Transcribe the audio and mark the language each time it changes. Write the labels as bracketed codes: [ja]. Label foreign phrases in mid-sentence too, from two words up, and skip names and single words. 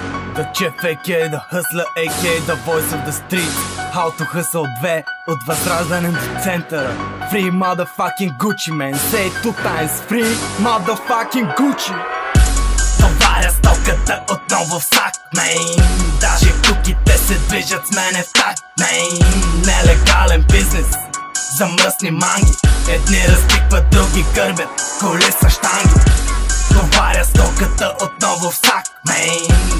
[en] The Chief aka The Hustler aka The Voice of the Street. [bg] How to Hustle 2 от Възраждане до центъра. [en] Free motherfucking Gucci man. Say it 2 times free motherfucking Gucci. [bg] Товаря стоката отново в сак, мейн. Даже куките се движат с мене в так, мейн. Нелегален бизнес за мръсни манги. Едни разтикват, други гърбят, коли са щанги. Товаря стоката отново в сак, мейн.